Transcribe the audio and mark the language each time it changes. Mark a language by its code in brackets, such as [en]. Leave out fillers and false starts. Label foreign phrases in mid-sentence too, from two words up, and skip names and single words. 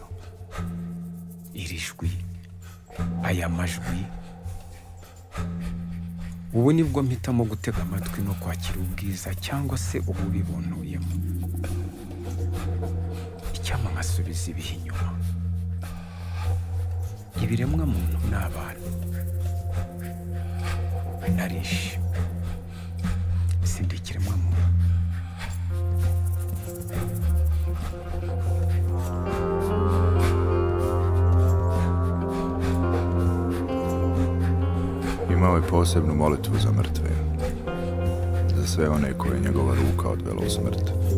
[rw] Iri jwi, aya majwi, ubu nibwo mpitamo gutega amatwi no kwakira ubwiza cyangwa se ububi buntuyemo. Icyampa nkasubiza ibihe inyuma. Ibiremwa muntu n'abantu narishe, sindi ikiremwa muntu. [hr] Imao je posebnu molitvu za mrtve, za sve one koje njegova ruka odvela u smrt.